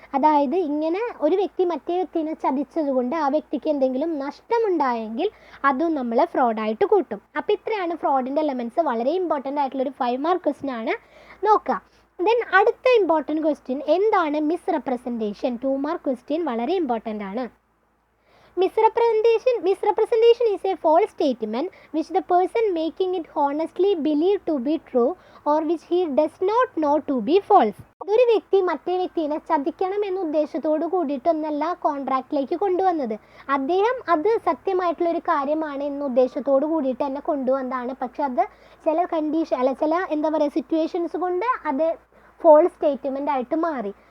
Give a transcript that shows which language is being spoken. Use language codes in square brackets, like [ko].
[ml] അതായത് ഇങ്ങനെ ഒരു വ്യക്തി മറ്റേ വ്യക്തിനെ ചതിച്ചതുകൊണ്ട് ആ വ്യക്തിക്ക് എന്തെങ്കിലും നഷ്ടമുണ്ടായെങ്കിൽ അതും നമ്മൾ ഫ്രോഡായിട്ട് കൂട്ടും. അപ്പോൾ ഇത്രയാണ് ഫ്രോഡിൻ്റെ എലമെൻറ്റ്സ്. വളരെ ഇമ്പോർട്ടൻ്റ് ആയിട്ടുള്ളൊരു 5 മാർക്ക് ക്വസ്റ്റ്യൻ ആണ്. നോക്കുക. ദെൻ അടുത്ത ഇമ്പോർട്ടൻറ്റ് ക്വസ്റ്റ്യൻ, എന്താണ് മിസ്റെപ്രസെൻറ്റേഷൻ? 2 മാർക്ക് ക്വസ്റ്റ്യൻ വളരെ ഇമ്പോർട്ടൻ്റ് ആണ്. [en] Misrepresentation is a false statement which the person making it honestly believe to be true or which he does not know to be false. [ml] ഒരു വ്യക്തി മറ്റേ വ്യക്തിയെ ചതിക്കണം എന്ന ഉദ്ദേശത്തോട് കൂടിയിട്ടൊന്നല്ല കോൺട്രാക്റ്റിലേക്ക് കൊണ്ടുവന്നത്. അദ്ദേഹം അത് സത്യമായിട്ടുള്ളൊരു കാര്യമാണ് എന്ന ഉദ്ദേശത്തോട് കൂടിയിട്ട് തന്നെ കൊണ്ടുവന്നതാണ്. പക്ഷെ അത് ചില ചില സിറ്റുവേഷൻസ് കൊണ്ട് അത് ഫോൾസ് സ്റ്റേറ്റ്മെൻ്റ് ആയിട്ട് മാറി.